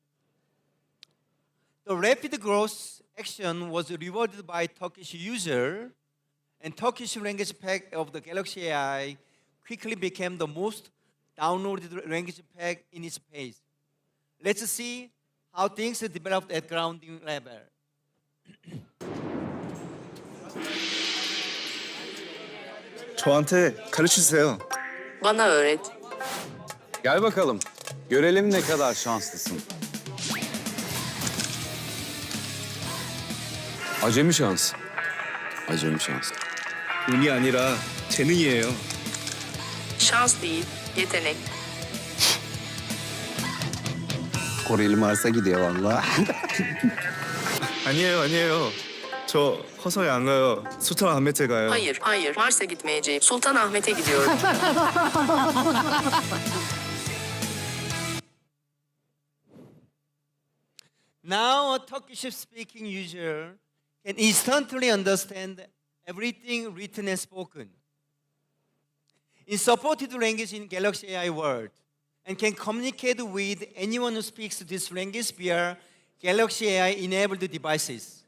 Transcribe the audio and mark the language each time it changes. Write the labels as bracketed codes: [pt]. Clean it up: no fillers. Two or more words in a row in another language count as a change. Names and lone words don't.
[en] The rapid growth action was rewarded by Turkish user, and Turkish language pack of the Galaxy AI quickly became the most downloaded language pack in its space. Let's see how things developed at grounding level. [ko] 저한테 가르치세요. [tr] Bana öğret. Gel bakalım. Görelim ne kadar şanslısın. Acemi şans. Acemi şans. [ko] 운이 아니라 재능이에요. [tr] Şans değil, yetenek. Koreli Mars'a gidiyor valla. [ko] 아니에요. 저 커서에 안 가요. sultanahmet'e 가요. [tr] Hayır. Mars'a gitmeyeceğim. Sultanahmet'e gidiyorum. [en] Now a Turkish-speaking user can instantly understand everything written and spoken in supported language in Galaxy AI world and can communicate with anyone who speaks this language via Galaxy AI-enabled devices.